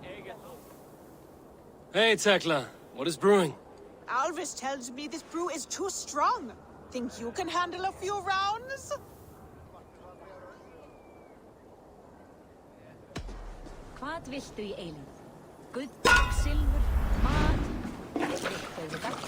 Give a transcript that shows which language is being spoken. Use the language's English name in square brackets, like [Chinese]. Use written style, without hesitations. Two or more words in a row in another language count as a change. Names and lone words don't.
[English] Hey, Tekla. What is brewing? Alvis tells me this brew is too strong. Think you can handle a few rounds? [Icelandic] Hvað viltu í eilíð? Gull, silfur, mat, eitt auðvitað.